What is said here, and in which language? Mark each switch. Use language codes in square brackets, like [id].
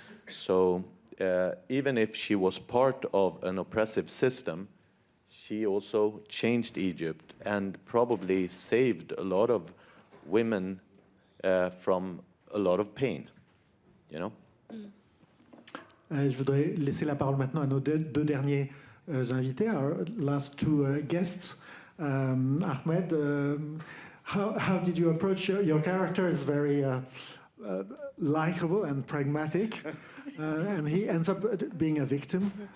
[en] So even if she was part of an oppressive system, she also changed Egypt and probably saved a lot of women from a lot of pain, you know? [fr] Je voudrais laisser la parole maintenant à nos deux derniers invités, [en] our last two guests. Ahmed, how did you approach your character? Is very likable and pragmatic, and he ends up being a victim.